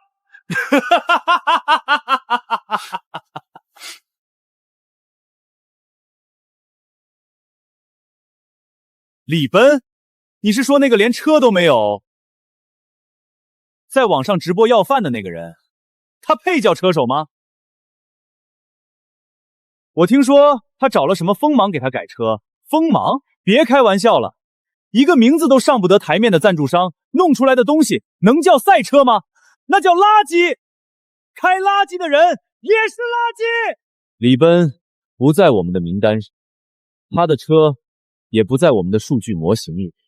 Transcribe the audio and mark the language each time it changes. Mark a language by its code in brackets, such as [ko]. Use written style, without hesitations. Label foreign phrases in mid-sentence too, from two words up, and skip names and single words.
[zh] 李奔？你是說那個連車都沒有，在網上直播要飯的那個人？他配叫車手嗎？我聽說他找了什麼鋒芒給他改車。鋒芒？別開玩笑了，一個名字都上不得台面的贊助商弄出來的東西能叫賽車嗎？那叫垃圾。開垃圾的人也是垃圾。李奔不在我們的名單上，他的車也不在我們的數據模型裡。